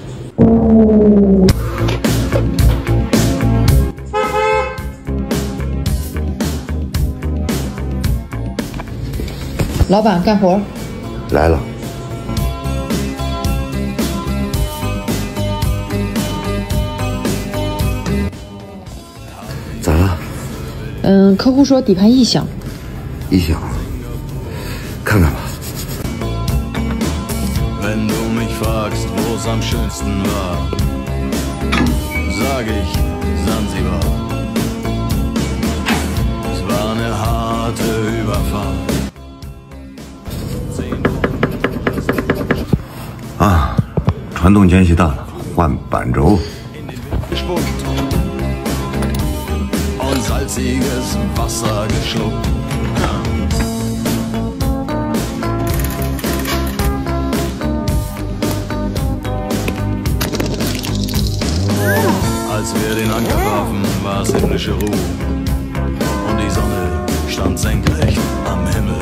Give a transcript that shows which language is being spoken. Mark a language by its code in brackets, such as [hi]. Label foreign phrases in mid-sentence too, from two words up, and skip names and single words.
[zh] 老板干活。来了。咋了？客户说底盘异响。异响？看看吧。 [de] Wenn du mich fragst, wo's am schönsten war, sag ich Sansibar. Es war eine harte Überfahrt. [zh] 啊，传动间隙大了，换板轴。 [de] Gespuckt und salziges Wasser geschluckt. Als wir den Anker warfen, war es himmlische Ruhe und die Sonne stand senkrecht am Himmel.